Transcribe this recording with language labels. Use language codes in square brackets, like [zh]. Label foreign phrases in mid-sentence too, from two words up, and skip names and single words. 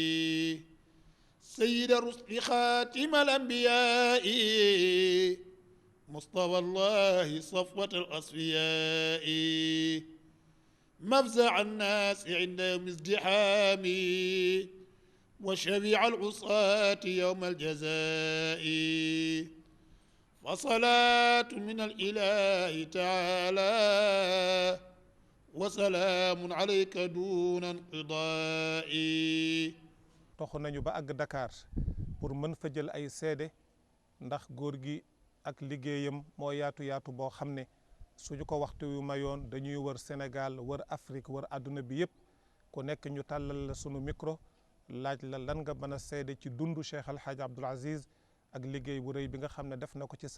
[ar] سيد الرسل خاتم الأنبياء مصطفى الله صفوة الأصفياء مفزع الناس عند يوم ازدحام وشفيع العصاة يوم الجزاء فصلاة من الإله تعالى وسلام عليك دون انقضاء. [wo] toxu nañu ba àgg Dakar pour mën fa jël ay seede ndax góor gi ak liggéeyam moo yaatu yaatu boo xam ne suñu ko waxtu yu mayoon dañuy wër Sénégal wër Afrique wër àdduna bi yëpp ku nekk ñu tàllal la sunu micro laaj la lan nga mën a seede ci dundu Cheikh Al Hadj Abdoul Aziz ak liggéey bu rëy bi nga xam ne def na ko ci